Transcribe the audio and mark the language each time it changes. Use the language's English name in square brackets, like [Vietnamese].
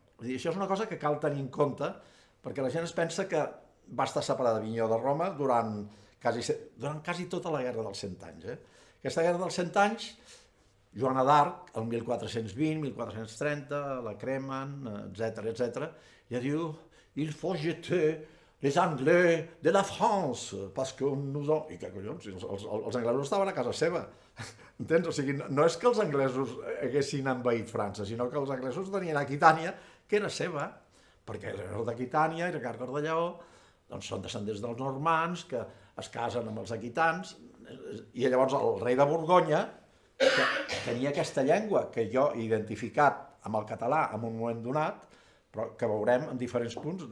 [Catalan] Vull dir, això és una cosa que cal tenir en compte, perquè la gent es pensa que va estar separada d'Avinyó de Roma durant quasi tota la Guerra dels 100 anys. Aquesta Guerra dels 100 anys, Joana d'Arc, el 1420, 1430, la cremen, etc. I diu: [French] il faut jeter les Anglais de la France, parce que nous en... [Catalan] I què collons? Els anglesos estaven a casa seva. Entens? O sigui, no és que els anglesos haguessin envaït França, sinó que els anglesos tenien Aquitània, que era seva, perquè el rei d'Aquitània i Ricard Cor de Lleó doncs són descendents dels normands, que es casen amb els aquitans, i llavors el rei de Borgonya, que tenia aquesta llengua que jo he identificat amb el català en un moment donat, però que veurem en diferents punts.